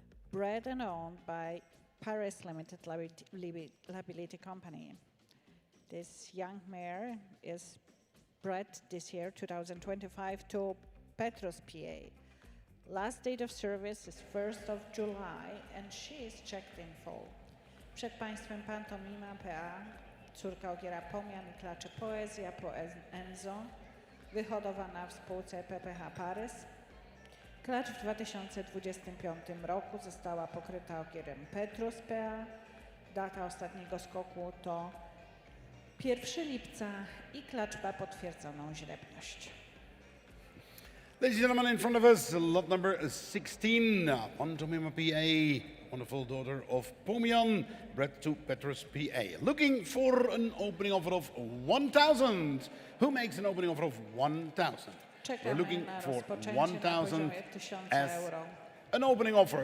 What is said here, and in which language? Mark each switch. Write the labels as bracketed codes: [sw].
[en] Bred and owned by Paris Limited Liability Company. This young mare is bred this year, 2025, to Petrus PA. Last date of service is 1st of July and she is checked in full. [pl] Przed Państwem Pantomima PA, córka ogiera Pomian i klaczy Poezja po Enzo, wyhodowana w spółce PPH Paris. Klacz w 2025 roku została pokryta ogierem Petrus PA. Data ostatniego skoku to 1 lipca i klacz ma potwierdzoną źrebność. [en] Ladies and gentlemen, in front of us, lot number 16, Pantomima PA, wonderful daughter of Pomian, bred to Petrus PA. Looking for an opening offer of 1,000. Who makes an opening offer of 1,000? We're looking for 1,000 as an opening offer.